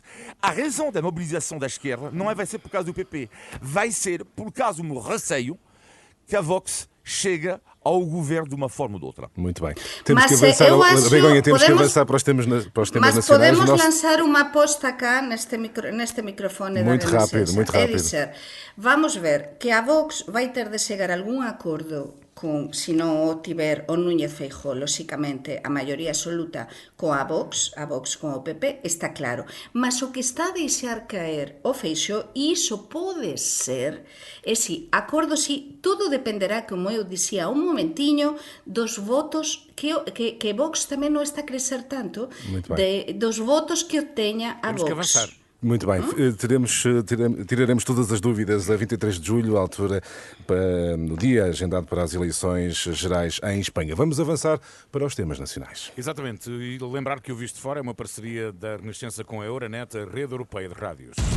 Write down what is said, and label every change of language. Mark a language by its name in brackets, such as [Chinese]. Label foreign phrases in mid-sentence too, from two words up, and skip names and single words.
[Portuguese] A razão da mobilização da esquerda não vai ser por causa do PP, vai ser por causa do meu receio que a Vox chega ao governo de uma forma ou de outra. Muito bem. Temos que avançar, Begonha, temos que avançar para os temas nacionais. Mas podemos lançar uma aposta cá neste microfone muito da rápido, muito rápido. [Galician] É dizer, vamos ver que a Vox vai ter de chegar a algún acordo se non o tiver o Núñez Feijóo, lóxicamente, a maioría absoluta coa Vox con o PP, está claro. Mas o que está a deixar caer o Feixóo, e iso pode ser, acordo si, todo dependerá, como eu dicía un momentiño, dos votos que Vox tamén non está a crecer tanto, dos votos que obteña a Vox. [Portuguese] Temos que avançar. Muito bem, tiraremos todas as dúvidas a 23 de julho, à altura, no dia agendado para as eleições gerais em Espanha. Vamos avançar para os temas nacionais. Exatamente, e lembrar que o Visto de Fora é uma parceria da Renascença com a Euronet, a rede europeia de rádios.